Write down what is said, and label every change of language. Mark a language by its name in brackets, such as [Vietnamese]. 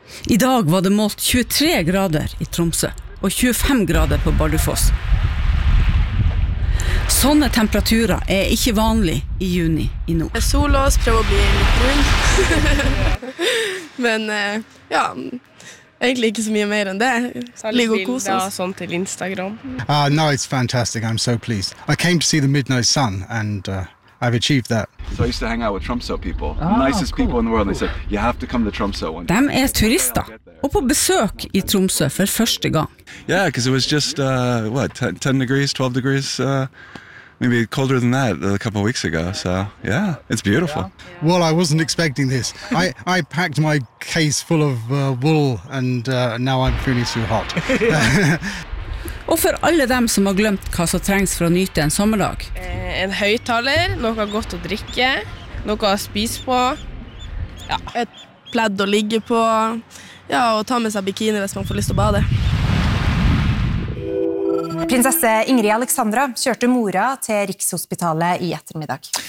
[Norwegian] I dag var det målt 23 grader i Tromsø og 25 grader på Bardufoss. Sånne temperaturer er ikke vanlig i juni i nord. Det er sol og så prøver å bli litt brun. Men ja, egentlig ikke så mye mer enn det. Ligger og koser oss. Sånn til Instagram. [English] No, it's fantastic. I'm so pleased. I came to see the midnight sun and I've achieved that. So I used to hang out with Tromsø people. Nicest people in the world. They said, you have to come to Tromsø. [Norwegian] De er turister og på besøk i Tromsø for første gang. [English] Yeah, because it was just, 10 degrees, 12 degrees, maybe colder than that a couple of weeks ago. So, yeah, it's beautiful. Well, I wasn't expecting this. I packed my case full of wool and now I'm feeling too hot. [Norwegian] Og for alle dem som har glemt hva som trengs for å nyte en sommerdag. En høytaler, noe godt å drikke, noe å spise på, ja. Et pledd å ligge på, ja, og ta med seg bikini hvis man får lyst til å bade. Prinsesse Ingrid Alexandra kjørte mora til Rikshospitalet i ettermiddag.